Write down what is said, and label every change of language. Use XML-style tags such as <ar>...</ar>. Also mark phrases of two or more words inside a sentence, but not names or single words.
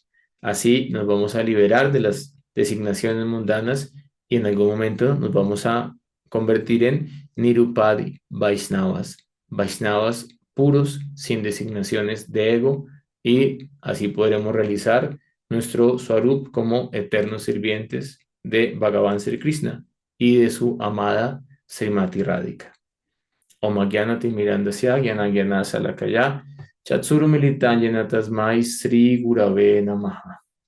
<es>Así nos vamos a liberar de las designaciones mundanas y en algún momento nos vamos a convertir en Nirupadi Vaishnavas, Vaishnavas puros, sin designaciones de ego, y así podremos realizar nuestro Swarup como eternos sirvientes de Bhagavan Sri Krishna y de su amada Srimati Radhika.</es> <sa>Om Agyanati Mirandasya Gyana Gyana Salakaya Chatsuru Militanjana Tasmai Sri Gurave Namaha.</sa>